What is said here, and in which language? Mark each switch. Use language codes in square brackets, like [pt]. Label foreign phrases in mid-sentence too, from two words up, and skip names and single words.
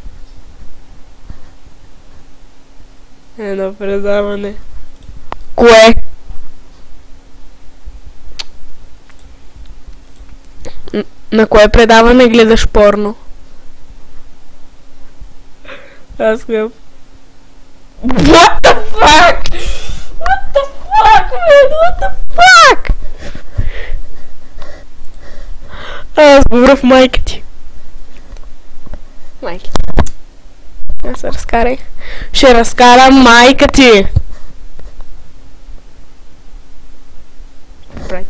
[bg] Едно предаване. Кое? На кое предаване гледаш порно? Аз гледам. [en] What the fuck? What the fuck, man? What the fuck? [bg] Аз говоря в майка ти. Майка ти. Аз се разкарай. Ще разкарам майка ти. Брати.